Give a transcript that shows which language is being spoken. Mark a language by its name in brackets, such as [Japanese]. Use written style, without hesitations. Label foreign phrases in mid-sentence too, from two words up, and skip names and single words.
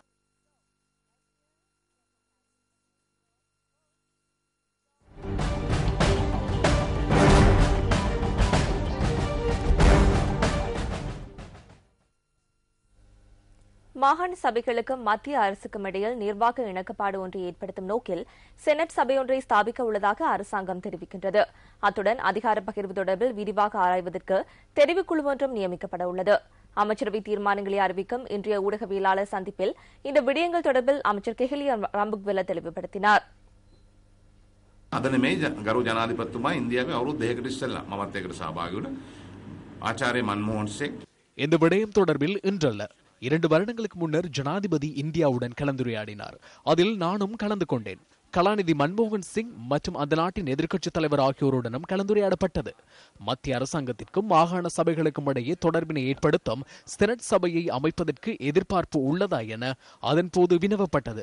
[Tamil] மாகாண சபைகளுக்கும் மத்திய அரசுக்கும் இடையில் நிர்வாக இணக்கப்பாடு ஒன்றை ஏற்படுத்தும் நோக்கில் செனட் சபையொன்றை ஸ்தாபிக்க உள்ளதாக அரசாங்கம் தெரிவிக்கின்றது. அத்துடன் அதிகார பகிர்வு தொடர்பில் விரிவாக ஆராய்வதற்கு தெரிவுக்குழு ஒன்றும் நியமிக்கப்பட உள்ளது. அமைச்சரவை தீர்மானங்களை அறிவிக்கும் இன்றைய ஊடகவியலாளர் சந்திப்பில் இந்த விடயங்கள் தொடர்பில் அமைச்சர் கெஹலி ரம்புக்வெல தெளிவுபடுத்தினார். [Sinhala] අදන මේ ගරු ජනාධිපතිතුමා ඉන්දියාවේ අවුරුදු 2කට ඉස්සෙල්ලා මමත් ඒකට සහභාගී වුණා. ආචාර්ය මන්මෝහන් සිං [Tamil] இந்த விடயம் தொடர்பில் இன்றல்ல 2 வருடங்களுக்கு முன்னர் ஜனாதிபதி இந்தியாவுடன் கலந்துரையாடினார். அதில் நானும் கலந்து கொண்டேன். கலாநிதி மன்மோகன் சிங் மற்றும் அந்த நாட்டின் எதிர்க்கட்சித் தலைவர் ஆகியோருடனும் கலந்துரையாடப்பட்டது. மத்திய அரசாங்கத்திற்கும் மாகாண சபைகளுக்கும் இடையே தொடர்பினை ஏற்படுத்தும் செனட் சபையை அமைப்பதற்கு எதிர்பார்ப்பு உள்ளதா என அதன் போது வினவப்பட்டது.